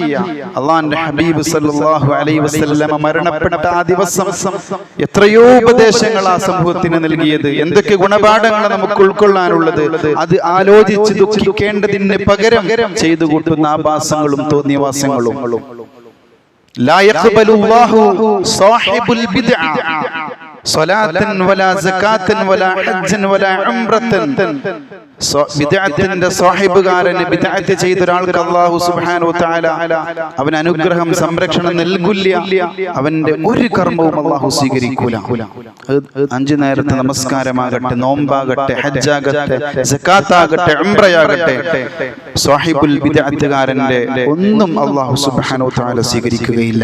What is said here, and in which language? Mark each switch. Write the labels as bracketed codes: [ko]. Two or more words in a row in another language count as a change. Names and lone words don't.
[ml] അല്ലാഹുവിന്റെ ഹബീബ് [ar] صلى الله عليه وسلم [ml] മരണപ്പെട്ട ആ ദിവസം എത്രയോ ഉപദേശങ്ങൾ ആ സമൂഹത്തിന് നൽകിയത്, എന്തൊക്കെ ഗുണപാഠങ്ങൾ നമുക്ക് ഉൾക്കൊള്ളാനുള്ളത്, അത് ആലോചിച്ച് ദുഃഖിക്കേണ്ടതിന് പകരം ചെയ്തു കൂട്ടുന്ന ആഭാസങ്ങളും തോന്നിയവാസങ്ങളും. [ar] لا يقبل الله صاحب البدع صلاة ولا زكاة ولا حج ولا عمرة. [ml] ബിദ്അത്തിന്റെ സാഹിബുകാരന് ബിദ്അത്ത് ചെയ്ത ഒരാൾക്ക് [ar] الله سبحانه و تعالى [ml] അവൻ അനുഗ്രഹം, സംരക്ഷണം നൽകില്ല. അവന്റെ ഒരു കർമ്മവും അല്ലാഹു സ്വീകരിക്കൂല. 5 നേരത്തെ നമസ്കാരമാകട്ടെ, നോമ്പാകട്ടെ, ഹജ്ജാകട്ടെ, സകാത്താകട്ടെ, ഉംറയാകട്ടെ, [ar] صاحب البدعة [ml] ഒന്നും [ar] الله سبحانه و تعالى [ml] സ്വീകരിക്കുകയില്ല.